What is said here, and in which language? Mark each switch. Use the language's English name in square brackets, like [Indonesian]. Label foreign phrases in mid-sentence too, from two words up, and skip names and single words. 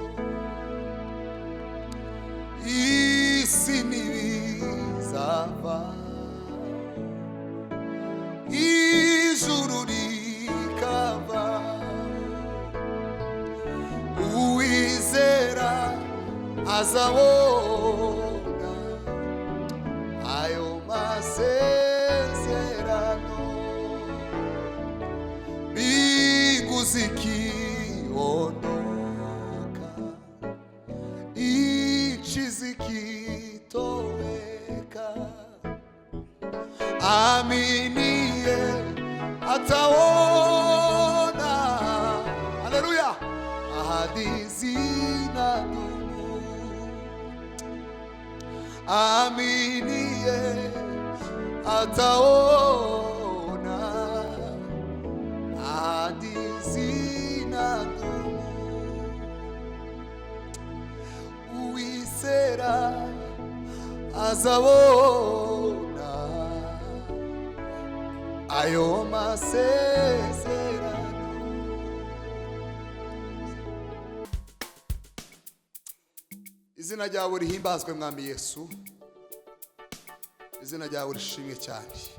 [Kinyarwanda] Isi ntibizava, ijuru rikava, uwizera azabona ayo masezerano. [Swahili] Mbingu zikiondoka, nchi zikitoweka, aminie ataona. Haleluya. Ahadi zinadumu, aminie ataona. Ahadi zinadumu, [Kinyarwanda] uwizera azabona ayo masezerano. Izina ryawe rihimbazwe mwami Yesu, izina ryawe rishimwe cyane.